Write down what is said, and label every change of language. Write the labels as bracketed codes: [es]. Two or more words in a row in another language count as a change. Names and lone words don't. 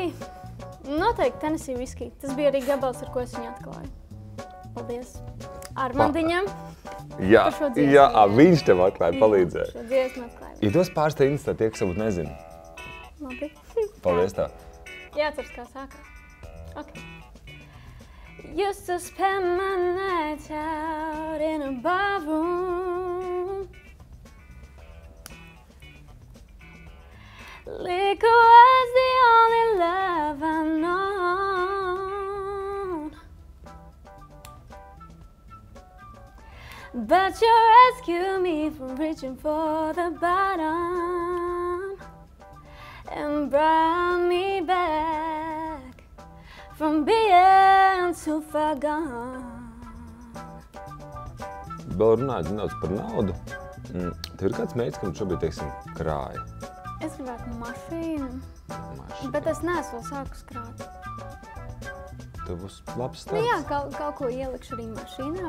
[lv] Noteikti Tennessee whisky. Tas bija arī gabals, ar ko es viņu atklāju. Paldies Ārmandiņam par šo dziesmu. Jā, viņš tev atklāja, palīdzēja. Šo dziesmu atklāju. Ja dos pāris teinis, tad tie, kas varbūt nezina. Labi. Paldies tev. Jāatceras, kā sākās. Okay. [en] Used to spend my nights out in a barroom. Liquor was the only love I known. But you rescued me from reaching for the bottom and brought me back from being too far gone. [lv] Vēl runājot nedaudz par naudu. Tev ir kāds meitas, kam šobrīd, teiksim, krāja? Es gribētu mašīnu, bet es neesmu vēl sākus krāt. Tev būs labs Nu starts. jā, kaut ko ielikšu arī mašīnā.